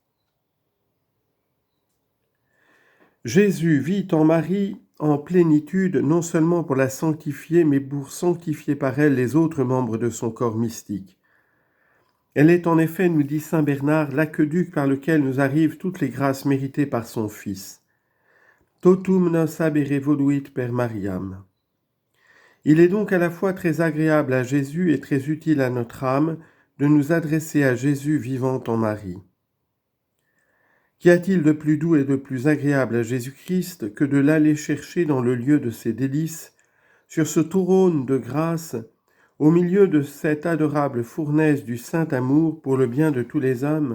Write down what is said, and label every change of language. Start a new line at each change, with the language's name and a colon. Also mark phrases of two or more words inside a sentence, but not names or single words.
French: Jésus vit en Marie en plénitude, non seulement pour la sanctifier, mais pour sanctifier par elle les autres membres de son corps mystique. Elle est en effet, nous dit saint Bernard, l'aqueduc par lequel nous arrivent toutes les grâces méritées par son Fils.
Latin: Totum nos habere voluit per Mariam.
French: Il est donc à la fois très agréable à Jésus et très utile à notre âme de nous adresser à Jésus vivant en Marie. Qu'y a-t-il de plus doux et de plus agréable à Jésus-Christ que de l'aller chercher dans le lieu de ses délices, sur ce trône de grâce, au milieu de cette adorable fournaise du saint amour pour le bien de tous les hommes?